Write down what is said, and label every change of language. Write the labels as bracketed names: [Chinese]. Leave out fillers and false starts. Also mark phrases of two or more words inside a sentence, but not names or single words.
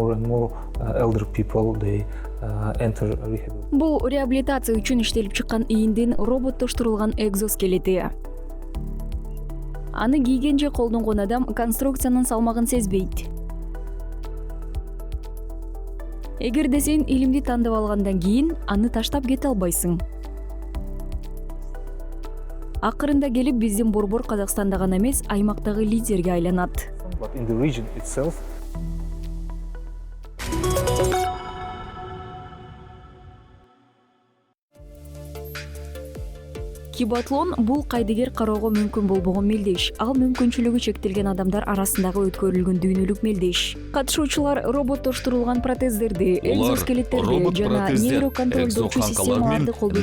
[English] more elder people they enter rehabilitation. [Kyrgyz] Бул реабилитация үчүн иштелип чыккан ийиндин роботтоштурулган экзоскелети. Аны кийген же колдонгон адам конструкциянын салмагын сезбейт. Эгерде сен илимди тандап алгандан кийин аны таштап кете албайсың. Акырында келип биздин борбор Казакстанда гана эмес, аймактагы лидерге айланат. [English] But in the region itself, [Kyrgyz] Кибатлон бул кайдыгер кароого мүмкүн болбогон мелдеш. Ал мүмкүнчүлүгү чектелген адамдар арасындагы өткөрүлгөн дүйнөлүк мелдеш. Катышуучулар роботтоштурулган протездерди, экзоскелеттерди жана нейроконтролдоочу системаларды колдонуу